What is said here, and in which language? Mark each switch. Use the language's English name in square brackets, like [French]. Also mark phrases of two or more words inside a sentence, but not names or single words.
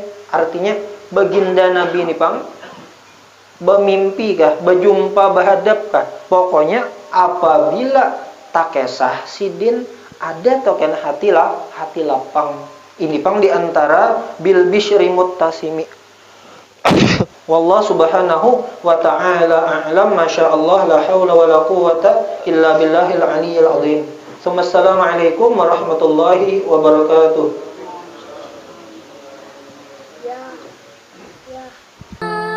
[Banjar] Artinya baginda Nabi ini pang bermimpi kah, berjumpa, berhadap kah? Pokoknya apabila tak kesah sidin ada token hati lapang. Ini pang diantara [Arabic] بالبشر متسمي. والله سبحانه وتعالى أعلم. ما شاء الله، لا حول ولا قوة إلا بالله العلي العظيم. السلام عليكم ورحمة الله وبركاته. [Banjar] Ya.